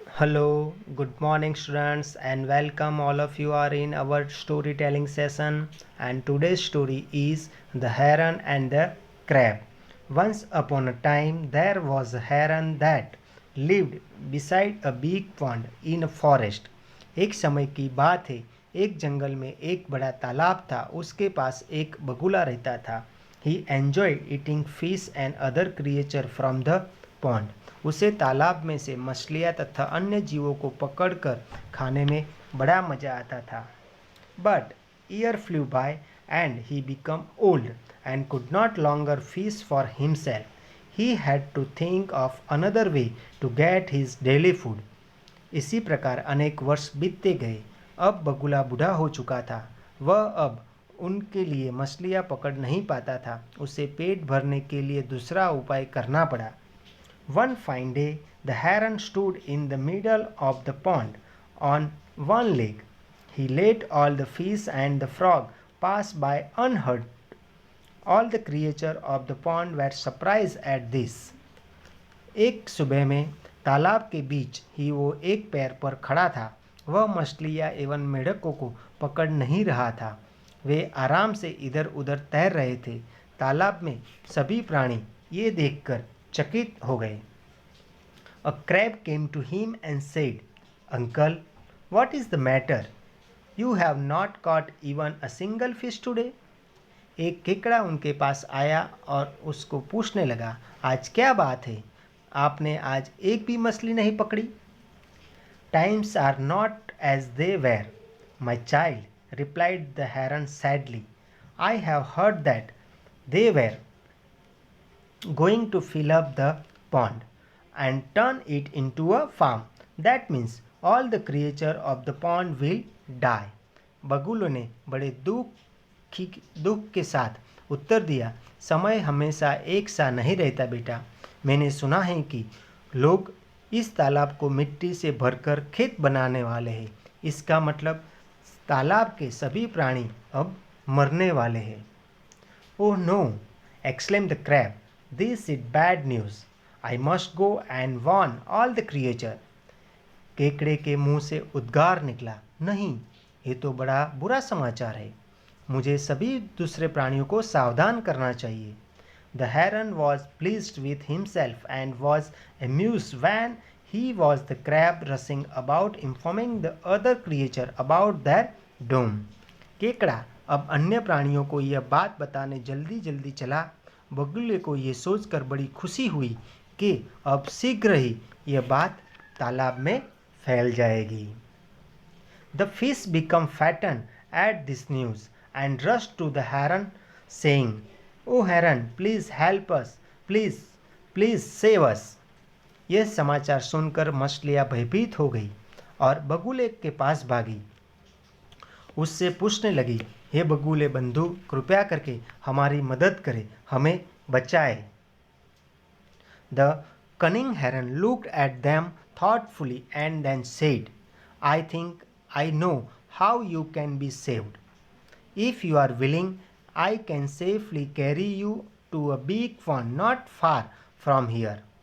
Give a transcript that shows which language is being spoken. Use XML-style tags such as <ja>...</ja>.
<en>Hello, good morning students and welcome all of you are in our storytelling session and today's story is The Heron and the Crab. Once upon a time there was a heron that lived beside a big pond in a forest.</en> <hi>एक समय की बात है, एक जंगल में एक बड़ा तालाब था, उसके पास एक बगुला रहता था.</hi> <en>He enjoyed eating fish and other creature from the pond.</en> <hi>उसे तालाब में से मछलियाँ तथा अन्य जीवों को पकड़कर खाने में बड़ा मज़ा आता था.</hi> <en>But year flew by and he became old and could not longer fish for himself. He had to think of another way to get his daily food.</en> <hi>इसी प्रकार अनेक वर्ष बीतते गए. अब बगुला बूढ़ा हो चुका था. वह अब उनके लिए मछलियाँ पकड़ नहीं पाता था. उसे पेट भरने के लिए दूसरा उपाय करना पड़ा.</hi> <en>One fine day, the heron stood in the middle of the pond on one leg. He let all the fish and the frog pass by unhurt. All the creatures of the pond were surprised at this.</en> <hi>एक सुबह में तालाब के बीच ही वो एक पैर पर खड़ा था. वह मछलियाँ एवं मेढकों को पकड़ नहीं रहा था. वे आराम से इधर उधर तैर रहे थे. तालाब में सभी प्राणी ये देखकर चकित हो गए.</hi> <en>A crab came to him and said, Uncle, what is the matter? You have not caught even a single fish today.</en> <hi>एक केकड़ा उनके पास आया और उसको पूछने लगा, आज क्या बात है? आपने आज एक भी मछली नहीं पकड़ी?</hi> <en>Times are not as they were, my child, replied the heron sadly. I have heard that they were going to fill up the pond and turn it into a farm. That means all the creatures of the pond will die.</en> <hi>बगुलों ने बड़े दुख के साथ उत्तर दिया, समय हमेशा एक सा नहीं रहता बेटा. मैंने सुना है कि लोग इस तालाब को मिट्टी से भरकर खेत बनाने वाले हैं. इसका मतलब तालाब के सभी प्राणी अब मरने वाले हैं.</hi> <en>Oh no! exclaimed the crab. This is bad news. I must go and warn all the creature.</en> <hi>केकड़े के मुंह से उद्गार निकला, नहीं, ये तो बड़ा बुरा समाचार है. मुझे सभी दूसरे प्राणियों को सावधान करना चाहिए.</hi> <en>The heron was pleased with himself and was amused when he was the crab rushing about informing the other creature about their doom.</en> <hi>केकड़ा अब अन्य प्राणियों को यह बात बताने जल्दी जल्दी चला. बगुले को ये सोचकर बड़ी खुशी हुई कि अब शीघ्र ही यह बात तालाब में फैल जाएगी.</hi> <en>The fish became fattened at this news and rushed to the heron saying, "Oh heron, please help us, please save us."</en> <hi>यह समाचार सुनकर मछलियाँ भयभीत हो गई और बगुले के पास भागी. उससे पूछने लगी, हे बगुले बंधु, कृपया करके हमारी मदद करें, हमें बचाए.</hi> <en>The cunning heron looked at them thoughtfully and then said, I think I know how you can be saved. If you are willing, I can safely carry you to a big pond not far from here.</en>